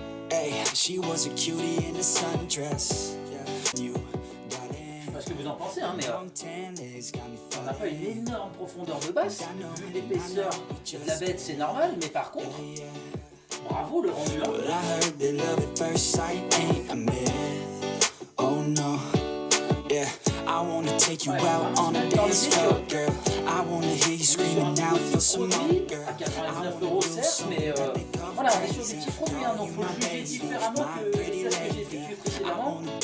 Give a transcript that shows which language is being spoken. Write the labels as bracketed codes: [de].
[en] Hey, she was a cutie in a sundress. You, darling. [fr] Je sais pas ce que vous en pensez, hein, mais on n'a pas une énorme profondeur de basse. Vu l'épaisseur de la bête, c'est normal, mais par contre. Bravo le rendu. [en] But I heard that love at first sight ain't a myth. Oh no, yeah. I wanna take you out on a dance floor, girl. I wanna hear you screaming out for some more, girl. [fr] À 99 € certes, mais voilà, on est sur des petits produits, hein, donc faut le juger différemment que ce que j'ai effectué précédemment.